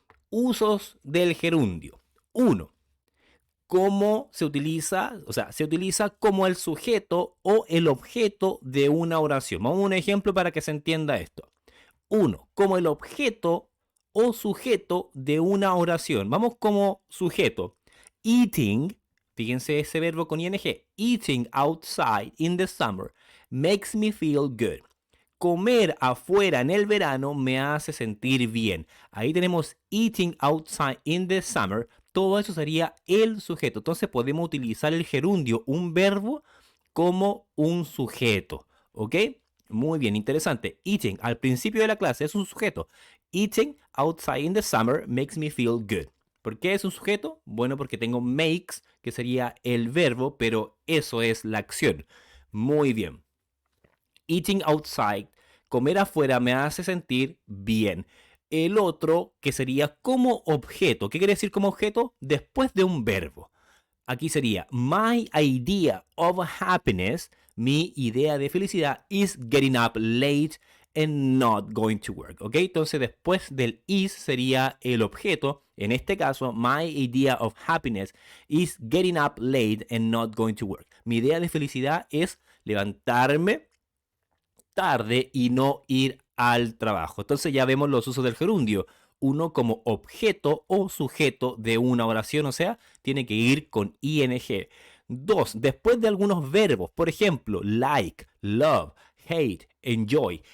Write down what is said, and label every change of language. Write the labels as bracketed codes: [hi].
[es] Usos del gerundio. 1. ¿Cómo se utiliza? O sea, se utiliza como el sujeto o el objeto de una oración. Vamos a un ejemplo para que se entienda esto. 1. Como el objeto o sujeto de una oración. Vamos como sujeto. Eating, fíjense ese verbo con ing. [en] Eating outside in the summer makes me feel good. [es] Comer afuera en el verano me hace sentir bien. Ahí tenemos eating outside in the summer. Todo eso sería el sujeto. Entonces podemos utilizar el gerundio, un verbo, como un sujeto. ¿Ok? Muy bien, interesante. Eating, al principio de la clase, es un sujeto. [en] Eating outside in the summer makes me feel good. [es] ¿Por qué es un sujeto? Bueno, porque tengo makes, que sería el verbo, pero eso es la acción. Muy bien. Eating outside, comer afuera me hace sentir bien. El otro, que sería como objeto. ¿Qué quiere decir como objeto? [en] Después de un verbo. Aquí sería, my idea of happiness, mi idea de felicidad, is getting up late and not going to work. ¿Ok? [es] Entonces después del is sería el objeto. [en] En este caso, my idea of happiness is getting up late and not going to work. [es] Mi idea de felicidad es levantarme tarde y no ir al trabajo. Entonces ya vemos los usos del gerundio. Uno como objeto o sujeto de una oración, o sea, tiene que ir con ing. 2. Después de algunos verbos, por ejemplo, like, love, hate, enjoy.